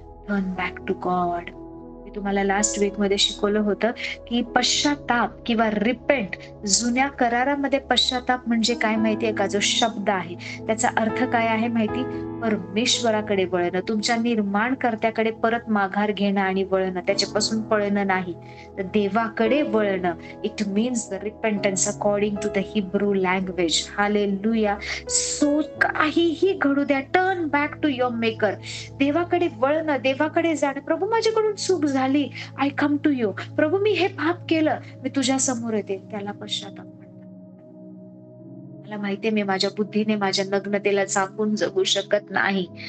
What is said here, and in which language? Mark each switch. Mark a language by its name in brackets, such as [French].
[English] Turn back to God. [Marathi] मी तुम्हाला last weak मध्ये शिकवलं होतं की पश्चाताप किंवा रिपेंट, जुन्या करारामध्ये पश्चाताप म्हणजे काय माहितीये का? जो शब्द आहे त्याचा अर्थ काय आहे माहिती? परमेश्वराकडे वळणं, तुमच्या निर्माणकर्त्याकडे परत माघार घेणं आणि वळणं, त्याच्यापासून पळणं नाही, तर देवाकडे वळणं. [English] It means the repentance according to the Hebrew language. [Marathi] Hallelujah. [English] so [Marathi] काहीही घडू द्या, [English] Turn back to your maker. [Marathi] देवाकडे वळणं, देवाकडे जाणं. प्रभू माझ्याकडून चूक झाली, [English] I come to you. [Marathi] प्रभू मी हे पाप केलं, मी तुझ्या समोर येते. त्याला पश्चाताप म्हणतात. मला माहितीये मी माझ्या बुद्धीने माझ्या नग्नतेला झाकून जगू शकत नाही.